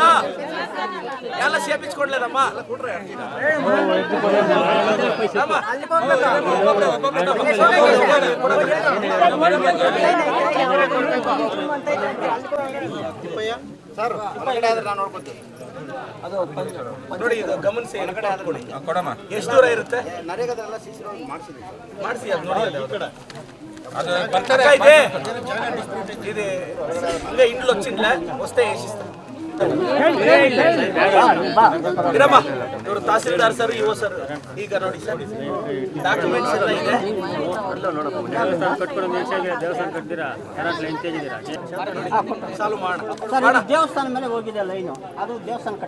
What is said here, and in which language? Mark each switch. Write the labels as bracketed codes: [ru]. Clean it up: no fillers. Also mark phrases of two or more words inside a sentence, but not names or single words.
[kn] ಎಲ್ಲ ಸೇಪಿಸ್ಕೊಡ್ಲೇನಮ್ಮ? ನೋಡಿ, ಇದು ಗಮನಿಸಿ. ಎಷ್ಟು ದೂರ ಇರುತ್ತೆ? ಮಾಡಿಸಿ ಅದು ನೋಡಿ. [te] ఇది ఇంకా ఇంట్లో వచ్చిందిలే వస్తే వేసిస్తాం. [kn] ಇರಮ್ಮ, ಇವರು ತಹಸೀಲ್ದಾರ್ ಸರ್, ಇಒ ಸರ್. ಈಗ ನೋಡಿ ಸರ್, ಡಾಕ್ಯುಮೆಂಟ್ಸ್ ಎಲ್ಲ ಇದೆ. ಸಾಲು ಮಾಡೋಣ. ದೇವಸ್ಥಾನ ಮೇಲೆ ಹೋಗಿದೆ ಲೈನು, ಅದು ದೇವಸ್ಥಾನ ಕಟ್ಟ